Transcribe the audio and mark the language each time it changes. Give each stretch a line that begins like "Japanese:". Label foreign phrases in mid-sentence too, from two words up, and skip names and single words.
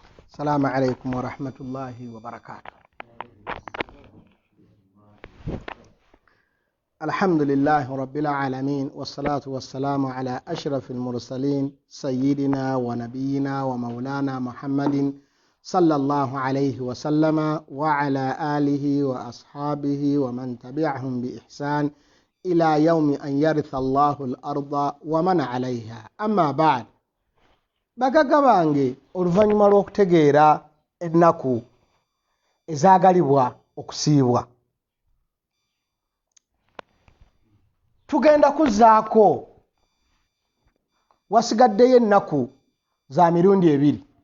Arabic: السلام عليكم ورحمة الله وبركاته. الحمد لله رب العالمين والصلاة والسلام على أشرف المرسلين سيدنا ونبينا ومولانا محمد صلى الله عليه وسلم وعلى آله وأصحابه ومن تبعهم بإحسان إلى يوم أن يرث الله الأرض ومن عليها. أما بعد،
Ganda: bagagga bange oluvannyuma lw'okutegeera ennaku ezaagalibwa okusiibwa, tugenda kuzzaako wasigaddeyo ennaku za mirundi ebiri.